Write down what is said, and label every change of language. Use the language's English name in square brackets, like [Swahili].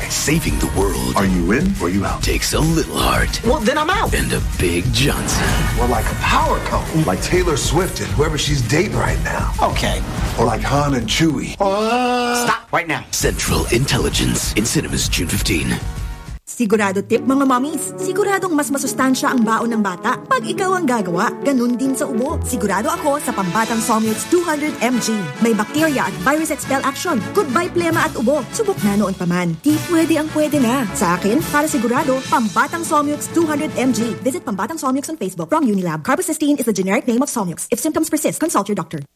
[English] Saving the world. Are you in or are you out? Takes a little heart. Well, then I'm out. And a big Johnson. We're like a power couple. Like Taylor Swift and whoever she's dating right now. Okay. Or like Han and Chewie. Stop right now. Central Intelligence in cinemas June 15. [Filipino] Sigurado tip, mga mommies. Siguradong mas masustansya ang baon ng bata pag ikaw ang gagawa, ganun din sa ubo. Sigurado ako sa pambatang Somyots 200mg. May bacteria at virus expel action. Goodbye plema at ubo. Subok na noon pa man. Di pwede ang pwede na. Sa akin, para sigurado, pambatang Somyots 200mg. [English] Visit pambatang Somyots on Facebook from Unilab. Carbocysteine is the generic name of Somyots. If symptoms persist, consult your doctor.